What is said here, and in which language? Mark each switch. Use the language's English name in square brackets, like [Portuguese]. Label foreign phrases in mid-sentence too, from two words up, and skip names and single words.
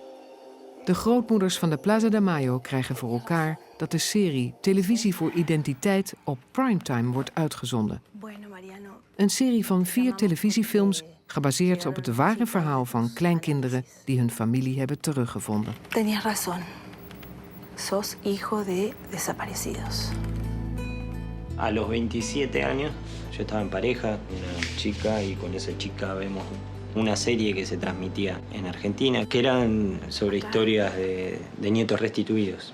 [Dutch] De grootmoeders van de Plaza de Mayo krijgen voor elkaar dat de serie Televisie voor Identiteit op primetime wordt uitgezonden. Een serie van 4 televisiefilms gebaseerd op het ware verhaal van kleinkinderen die hun familie hebben teruggevonden. [Spanish] Tenías razón. Sos hijo de desaparecidos. A los 27 años yo estaba en pareja con una chica y con esa chica vemos una serie que se transmitía en Argentina, que eran sobre historias de nietos restituidos.